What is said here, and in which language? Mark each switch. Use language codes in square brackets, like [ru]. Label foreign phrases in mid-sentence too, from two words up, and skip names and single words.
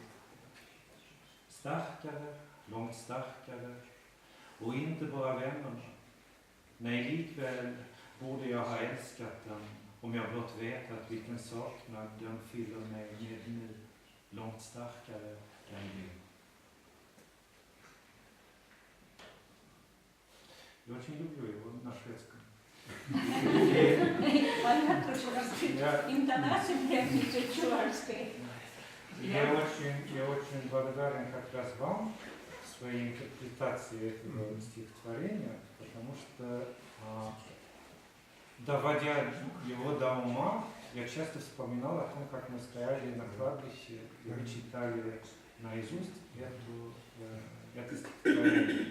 [sv] Starkare, långt starkare, och inte bara vännerna. Nej, likväl borde jag ha älskat den, om jag blott vetat vilken saknad den fyller mig med nu, långt starkare än du. [ru] Я очень люблю его на шведском. Понятно, что интонация прям чувашская. Я очень благодарен как раз вам в своей интерпретации этого стихотворения, потому что, доводя его до ума, я часто вспоминал о том, как мы стояли на кладбище и мы читали наизусть это стихотворение.